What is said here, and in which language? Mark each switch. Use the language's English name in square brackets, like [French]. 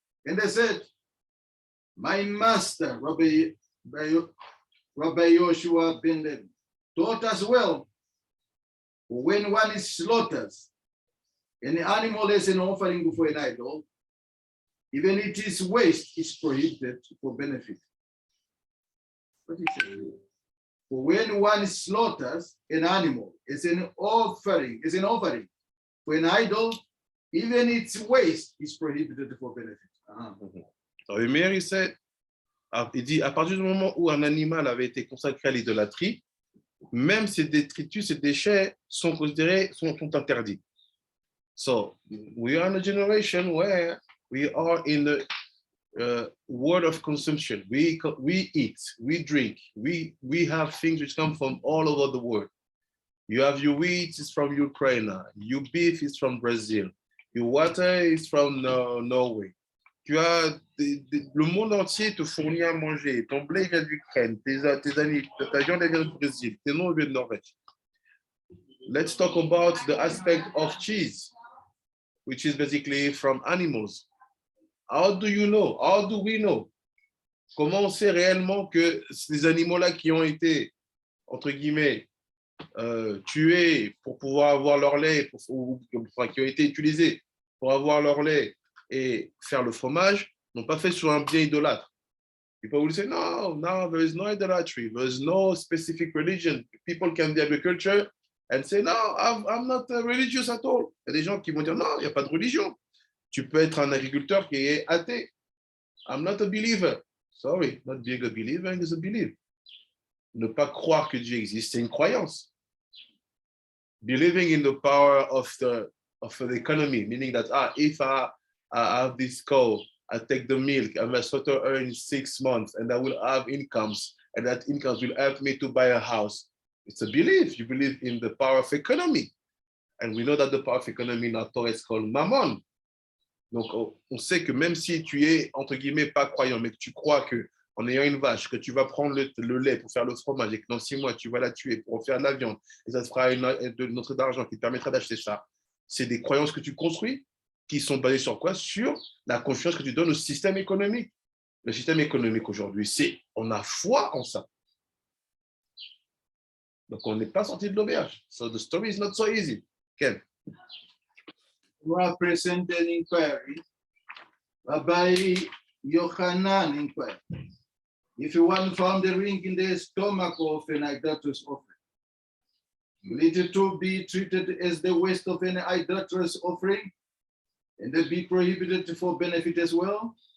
[English] And they said, my master, Rabbi Yoshua ben Levi, taught us well, when one is slaughtered, an animal as an offering for an idol, even its waste is prohibited for benefit. What is it? For when one slaughters an animal as an offering for an idol, even its waste is prohibited for benefit. [French] Rabbi Meir, il dit, à partir du moment où un animal avait été consacré à l'idolâtrie, même ses détritus, ses déchets sont considérés, sont interdits. [English] So we are in a generation where we are in the world of consumption. We eat, we drink, we have things which come from all over the world. You have your wheat is from Ukraine, your beef is from Brazil, your water is from Norway. [French] Tu as le monde entier te fournit à manger. Ton blé vient d'Ukraine, ta viande vient du Brésil, tes noms viennent de Norvège. [English] Let's talk about the aspect of cheese, which is basically from animals. How do you know? How do we know? [French] Comment on sait réellement que ces animaux-là qui ont été, entre guillemets, tués pour pouvoir avoir leur lait, qui ont été utilisés pour avoir leur lait et faire le fromage, n'ont pas fait sur un bien idolâtre? [English] People will say, no, there is no idolatry. There is no specific religion. People can be agriculture and say, no, I'm not religious at all. [French] Il y a des gens qui vont dire, non, il n'y a pas de religion. Tu peux être un agriculteur qui est athée. [English] I'm not a believer. Sorry, not being a believer is a belief. [French] Ne pas croire que Dieu existe, c'est une croyance. [English] Believing in the power of the economy, meaning that if I have this cow, I take the milk, I must sort of earn 6 months, and I will have incomes, and that incomes will help me to buy a house. It's a belief. You believe in the power of economy. And we know that the power of economy in our Torah is called mammon. [French] Donc, on sait que même si tu es, entre guillemets, pas croyant, mais que tu crois que en ayant une vache, que tu vas prendre le lait pour faire le fromage et que dans 6 mois, tu vas la tuer pour en faire de la viande, et ça te fera une autre d'argent qui te permettra d'acheter ça. C'est des croyances que tu construis qui sont basées sur quoi? Sur la confiance que tu donnes au système économique. Le système économique aujourd'hui, on a foi en ça. Donc, on n'est pas sorti de l'auberge. [English] So the story is not so easy. [Hebrew] Ken? [English] Well, present an inquiry. Rabbi Yochanan inquired. If one found a ring in the stomach of an idolatrous offering, will it too be treated as the waste of an idolatrous offering and then be prohibited for benefit as well?